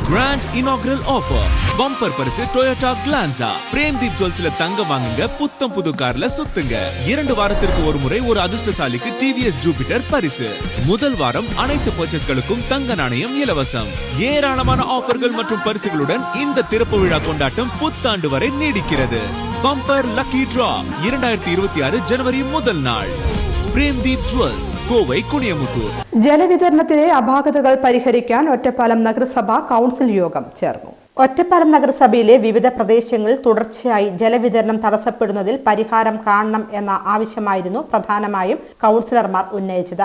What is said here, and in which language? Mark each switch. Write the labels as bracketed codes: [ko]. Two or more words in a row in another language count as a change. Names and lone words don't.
[en] Grand inaugural offer. Bumper பரிசு Toyota Glanza. [ta] பிரேம்தீப் ஜுவல்ஸ்ல தங்க வாங்குங்க, புத்தம் புது கார்ல சுத்துங்க. 2 வாரத்திற்கு ஒரு முறை ஒரு அதிர்ஷ்டசாலிக்கு TVS Jupiter பரிசு. முதல் வாரம் அனைத்து பர்ச்சேஸ்களுக்கும் தங்க நாணயம் இலவசம். ஏராளமான ஆஃபர்கள் மற்றும் பரிசுகளுடன் இந்த திறப்பு விழா கொண்டாட்டம் புத்தாண்டு வரை நீடிக்கிறது. Bumper Lucky Draw 2026 ജനുവരി முதல் நாள். പ്രേംദീപ് ജുവൽസ്, കോവൈ കുണിയമുത്തൂർ. [ml] ജലവിതരണത്തിലെ അപാകതകൾ പരിഹരിക്കാൻ ഒറ്റപ്പാലം നഗരസഭ കൗൺസിൽ യോഗം ചേർന്നു. ഒറ്റപ്പാലം നഗരസഭയിലെ വിവിധ പ്രദേശങ്ങളിൽ തുടർച്ചയായി ജലവിതരണം തടസ്സപ്പെടുന്നതിൽ പരിഹാരം കാണണം എന്ന ആവശ്യമായിരുന്നു പ്രധാനമായും കൗൺസിലർമാർ ഉന്നയിച്ചത്.